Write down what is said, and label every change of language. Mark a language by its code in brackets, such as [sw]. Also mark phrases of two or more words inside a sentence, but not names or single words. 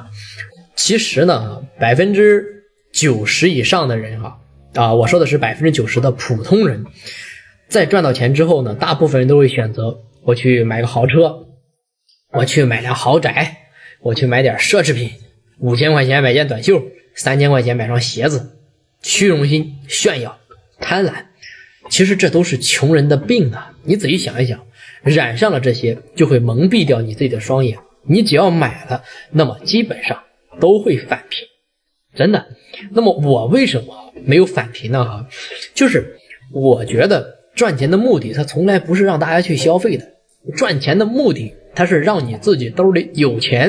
[zh] 其實呢，90%以上的人我說的是90%的普通人，在賺到錢之後呢，大部分人都会選擇我去買個豪車，我去買輛豪宅，我去買點奢侈品，5000塊錢買件短袖，3000塊錢買雙鞋子，虛榮心、炫耀、貪婪。其實這都是窮人的病啊！你仔細想一想，染上了這些就會蒙蔽掉你自己的雙眼。你只要買了，那麼基本上都會返貧，真的。那麼我為什麼沒有返貧呢？就是我覺得賺錢的目的它從來不是讓大家去消費的，賺錢的目的它是讓你自己兜裡有錢。